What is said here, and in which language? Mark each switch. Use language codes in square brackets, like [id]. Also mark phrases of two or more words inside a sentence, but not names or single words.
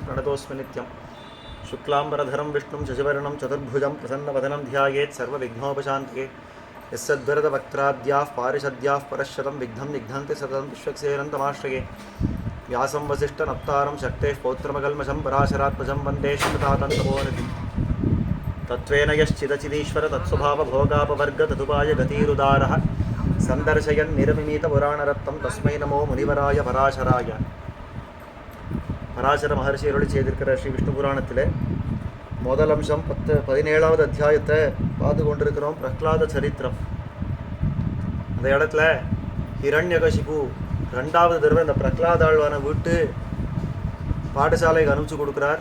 [sa] प्रणतोऽस्मि नित्यं शुक्लाम्बरधरं विष्णुं शशिवर्णं चतुर्भुजं प्रसन्नवदनं ध्यायेत् सर्वविघ्नोपशान्तये यस्सद्वरदवक्त्राद्याः पारिषद्याः परश्शतं विघ्नं निघ्नन्ति सततं विश्वक्सेनन्तमाश्रये व्यासं वसिष्ठनप्तारं शक्तेः पौत्रमकल्मषं पराशरात्मजं वन्दे श्रीमतातन्तपोनिधिं तत्त्वेन यश्चिदचिदीश्वर तत्स्वभावभोगापवर्ग तदुपाय गतिरुदारः सन्दर्शयन् निरमिमीतपुराणरत्नं तस्मै नमो मुनिवराय पराशराय. [ta] பராசர மகர்ஷி அருளி செய்திருக்கிற ஸ்ரீ விஷ்ணு புராணத்தில் முதல் அம்சம் 17வது அத்தியாயத்தை பார்த்து கொண்டிருக்கிறோம். பிரஹ்லாத சரித்திரம். அந்த இடத்துல ஹிரண்யகசிபு 2வது தடவை இந்த பிரஹ்லாத ஆழ்வானை விட்டு பாடசாலைக்கு அனுப்பிச்சு கொடுக்குறார்.